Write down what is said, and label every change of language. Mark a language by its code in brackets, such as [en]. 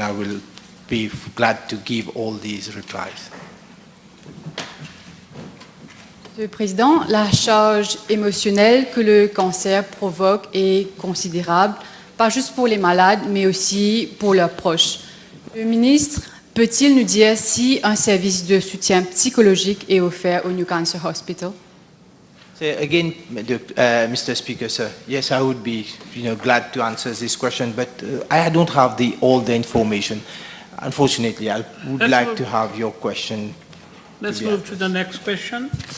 [en] I will be glad to give all these replies. [fr] Monsieur le Président, la charge émotionnelle que le cancer provoque est considérable, pas juste pour les malades, mais aussi pour leurs proches. Le ministre peut-il nous dire si un service de soutien psychologique est offert au New Cancer Hospital? [en] So again, Mr. Speaker, sir, yes, I would be glad to answer this question, but I don't have all the information. Unfortunately, I would like to have your question. Let's move to the next question.